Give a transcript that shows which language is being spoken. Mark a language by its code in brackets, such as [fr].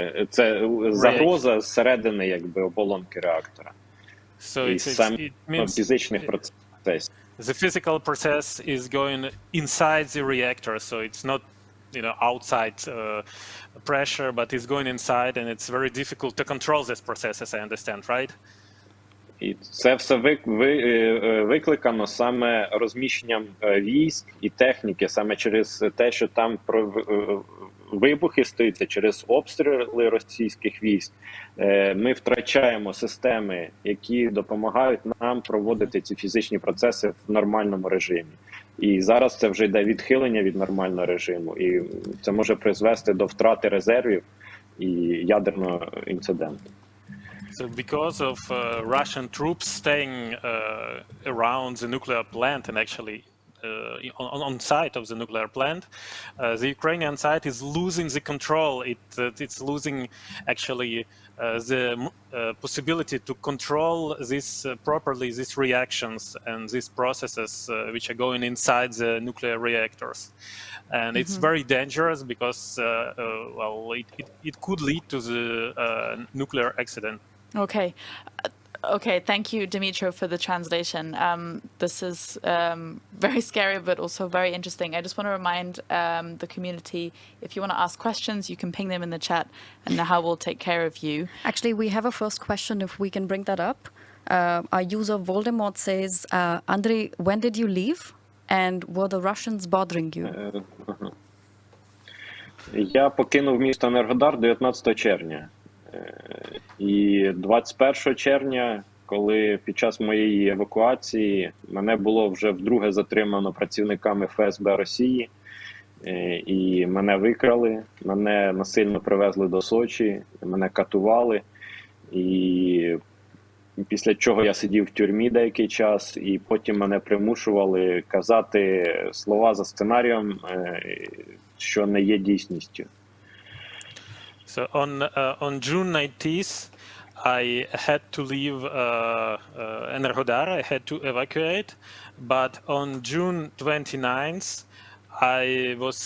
[uk] Це загроза зсередини, якби, оболонки реактора. [en] So it means [uk] фізичних процесів. [en] The physical process is going inside the reactor, so it's not, outside pressure, but it's going inside, and it's very difficult to control this process, as I understand, right? [uk] І це все викликано саме розміщенням військ і техніки, саме через те, що там вибухи стаються, через обстріли російських військ. Ми втрачаємо системи, які допомагають нам проводити ці фізичні процеси в нормальному режимі. І зараз це вже йде відхилення від нормального режиму, і це може призвести до втрати резервів і ядерного інциденту. [en] So because of Russian troops staying around the nuclear plant and actually on site of the nuclear plant. The Ukrainian side is losing the control. It's losing actually the possibility to control this properly, these reactions and these processes which are going inside the nuclear reactors. And it's very dangerous because, well, it could lead to the nuclear accident. Okay. Okay, thank you, Dimitro, for the translation. This is very scary, but also very interesting. I just want to remind the community, if you want to ask questions, you can ping them in the chat, and Nahal will take care of you. Actually, we have a first question, if we can bring that up. Our user Voldemort says, Andriy, when did you leave? And were the Russians bothering you? [uk] Я покинув місто Енергодар 19 червня. І 21 червня, коли під час моєї евакуації мене було вже вдруге затримано працівниками ФСБ Росії, і мене викрали, мене насильно привезли до Сочі, мене катували, і після чого я сидів в тюрмі деякий час, і потім мене примушували казати слова за сценарієм, що не є дійсністю. [en] So on June 19th, I had to leave Energodar. I had to evacuate, but on June 29th, I was